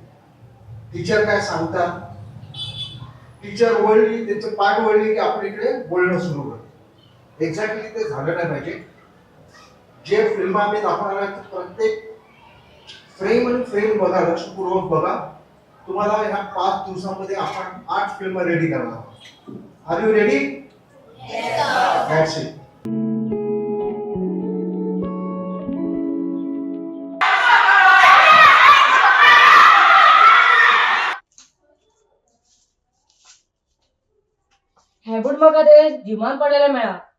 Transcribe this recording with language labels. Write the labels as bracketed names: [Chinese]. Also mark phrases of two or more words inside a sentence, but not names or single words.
[Marathi] टीचर काय सांगतात, टीचर वळली, त्याचं पाठ वळली की आपण इकडे बोलणं सुरू करतो. एक्झॅक्टली ते झालं नाही पाहिजे. जे फिल्म आम्ही दाखवणार आहे प्रत्येक फ्रेम आणि फ्रेम बघा, लक्षपूर्वक बघा. तुम्हाला ह्या 5 दिवसांमध्ये आपण 8 फिल्म रेडी करणार आहोत. [English] Are you ready? That's it. [Konkani] हेबूट म्हाका ते जिमान पडलेले मेळा.